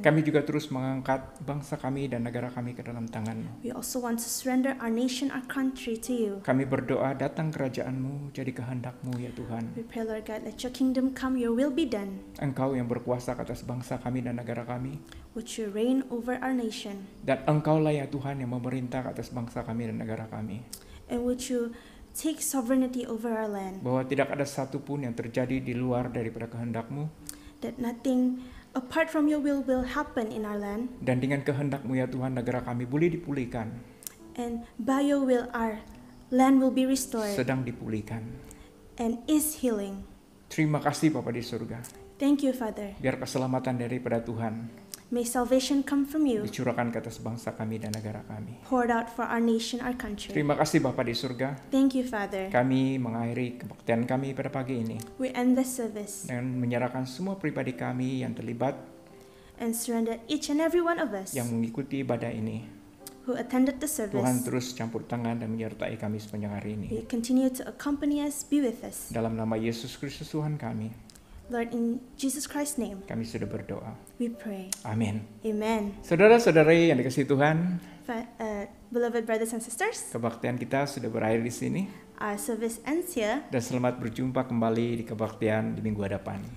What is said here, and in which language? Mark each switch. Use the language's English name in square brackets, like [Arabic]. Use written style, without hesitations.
[Malay] Kami juga terus mengangkat bangsa kami dan negara kami ke dalam tangan-Mu. [English] We also want to surrender our nation, our country to you. [Malay] Kami berdoa, datang kerajaan-Mu, jadi kehendak-Mu ya Tuhan. [English] We pray, Lord God, let your kingdom come, your will be done. [Malay] Engkau yang berkuasa atas bangsa kami dan negara kami. [English] Would you reign over our nation? [Malay] Dan Engkaulah ya Tuhan yang memerintah atas bangsa kami dan negara kami. [English] And would you take sovereignty over our land? [Malay] Bahwa tidak ada satupun yang terjadi di luar daripada kehendak-Mu. [English] That nothing apart from your will happen in our land. [Malay] Dan dengan kehendak-Mu ya Tuhan, negara kami boleh dipulihkan. [English] And by your will, our land will be restored [Malay] Sedang dipulihkan. [English] and is healing. [Malay] Terima kasih Bapa di surga. [English] Thank you, Father. [Malay] Biar keselamatan daripada Tuhan [English] May salvation come from you, [Malay] dicurahkan ke atas bangsa kami dan negara kami. [English] poured out for our nation, our country. [Malay] Terima kasih Bapa di surga. [English] Thank you, Father. [Malay] Kami mengakhiri kebaktian kami pada pagi ini [English] We end this service [Malay] dengan menyerahkan semua pribadi kami yang terlibat [English] and surrender each and every one of us [Malay] yang mengikuti ibadah ini. [English] who attended the [Malay] Tuhan [English] service. [Malay] terus campur tangan dan menyertai kami sepanjang hari ini. [English] Will continue to accompany us, be with us. [Malay] Dalam nama Yesus Kristus Tuhan kami, [English] Lord, in Jesus Christ's name, [Malay] kami sudah berdoa. [English] we pray. [Malay] Amin. [English] Amen. [Malay] Saudara-saudari yang dikasihi Tuhan, [English] Beloved brothers and sisters, [Malay] kebaktian kita sudah berakhir di sini. [English] our service ends here, [Malay] Dan selamat berjumpa kembali di kebaktian di minggu hadapan.